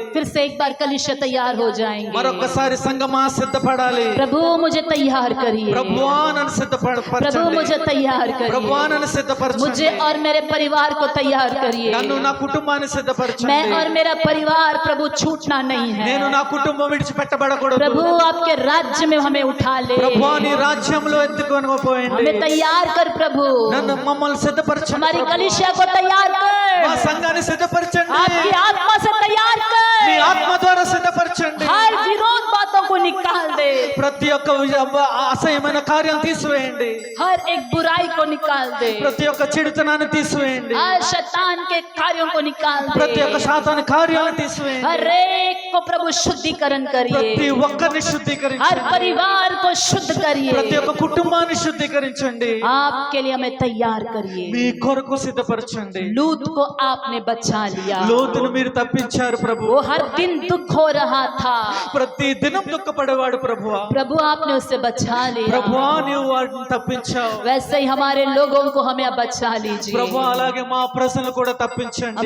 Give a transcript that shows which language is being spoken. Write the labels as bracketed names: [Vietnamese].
[Hindi] फिर से एक बार कलीसिया तैयार हो जाएंगे. [Telugu] మరొకసారి సంగమా సిద్ధపడాలి. [Hindi] प्रभु मुझे तैयार करिए. [Telugu] ప్రభువా నన్ను సిద్ధపరచండి. [Hindi] प्रभु मुझे तैयार करिए. [Telugu] ప్రభువా నన్ను సిద్ధపరచండి. [Hindi] मुझे और मेरे परिवार को तैयार करिए. [Telugu] నన్ను నా కుటుంబాన్ని సిద్ధపరచండి. [Hindi] मैं और मेरा परिवार प्रभु छूटना नहीं है. [Telugu] నేను నా కుటుంబం విడిచిపెట్టబడకూడదు. [Hindi] प्रभु आपके राज्य में हमें उठा ले. [Telugu] ప్రభువా నీ రాజ్యంలో ఎత్తుకొని పోయండి. [Hindi] हमें तैयार कर प्रभु. [Telugu] నన్ను మమ్మల్ని సిద్ధపరచండి. [Hindi] हमारी कलीसिया को तैयार कर. [Telugu] మా సంఘాన్ని సిద్ధపరచండి. [Hindi] आपकी आत्मा से तैयार [Telugu] నీ [Hindi] कर. [Telugu] ఆత్మ ద్వారా సిద్ధపరచండి. [Hindi] हर विरोध बातों को निकाल दे. [Telugu] ప్రతి ఒక్క అసహ్యమైన కార్యం తీసివేయండి. [Hindi] हर एक बुराई को निकाल दे. [Telugu] ప్రతి ఒక్క చెడుతనాన్ని తీసివేయండి. [Hindi] हर शैतान के कार्यों को निकाल [Telugu] ప్రతి ఒక్క [Hindi] दे. [Telugu] సాతాను కార్యాలను తీసివేయండి. [Hindi] हर एक को प्रभु शुद्धिकरण [Telugu] ప్రతి [Hindi] करिए. [Telugu] ఒక్కరిని [Hindi] हर [Telugu] శుద్ధీకరించండి. [Hindi] परिवार को शुद्ध [Telugu] ప్రతి [Hindi] करिए. [Telugu] ఒక్క కుటుంబాన్ని శుద్ధీకరించండి. [Hindi] आपके लिए हमें तैयार करिए. [Telugu] మీ కొరకు సిద్ధపరచండి. [Hindi] लूत को आपने बचा लिया. [Telugu] లోతును మీరు తప్పించారు ప్రభు. [Hindi] वो हर दिन दुख हो रहा था. [Telugu] ప్రతి దినం దుఃఖపడేవాడు ప్రభువా. [Hindi] प्रभु आपने उससे बचा लिया. [Telugu] ప్రభువా నీవు వాడిని తప్పించావు. [Hindi] वैसे ही हमारे लोगों को हमें अब बचा लीजिए. [Telugu] ప్రభువా అలాగే మా ప్రజలను కూడా తప్పించండి.